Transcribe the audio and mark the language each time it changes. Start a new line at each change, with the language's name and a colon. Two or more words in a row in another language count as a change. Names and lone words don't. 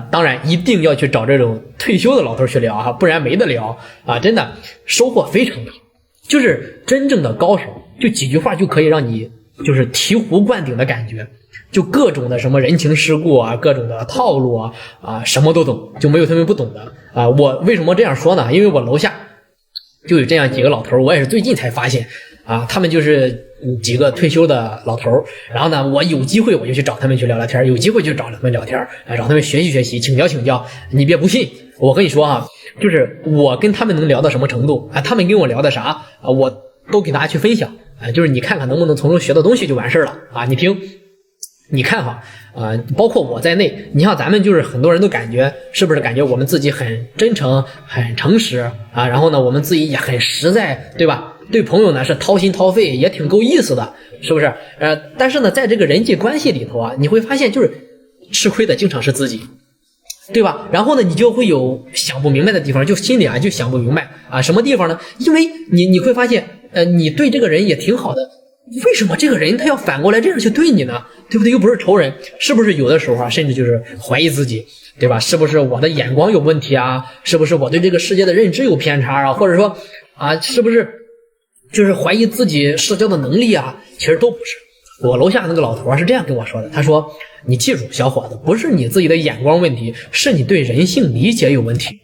Chinese: 當然，一定要去找這種退休的老頭去聊啊，不然沒得聊啊，真的收穫非常大。就是真正的高手，就幾句話就可以讓你就是醍醐灌頂的感覺。就各種的什麼人情世故啊，各種的套路啊，什麼都懂，就没有他們不懂的啊。我為什麼這樣說呢？因為我樓下就有這樣幾個老頭，我也是最近才發現啊，他們就是幾個退休的老頭。然後呢，我有機會我就去找他們去聊聊天，有機會就找他們聊天，找他們學習學習，請教請教。你別不信，我跟你說啊，就是我跟他們能聊到什麼程度啊，他們跟我聊的啥啊，我都給大家去分享啊，就是你看看能不能從中學到東西就完事了啊。你听。你看哈，包括我在内，你像咱們就是很多人都感覺，是不是感覺我們自己很真誠、很誠實啊？然後呢，我們自己也很實在，對吧？對朋友呢是掏心掏肺，也挺夠意思的，是不是？但是呢，在這個人際關係裡頭啊，你會發現就是吃虧的經常是自己，對吧？然後呢，你就會有想不明白的地方，就心裡啊就想不明白啊，什麼地方呢？因為你會發現，你對這個人也挺好的。為什麼這個人他要反過來這樣去對你呢？對不對？又不是仇人，是不是有的時候啊，甚至就是懷疑自己，對吧？是不是我的眼光有問題啊？是不是我對這個世界的認知有偏差啊？或者說啊，是不是就是懷疑自己社交的能力啊？其實都不是。我樓下那個老頭是這樣跟我說的，他說：“你記住，小伙子，不是你自己的眼光問題，是你對人性理解有問題。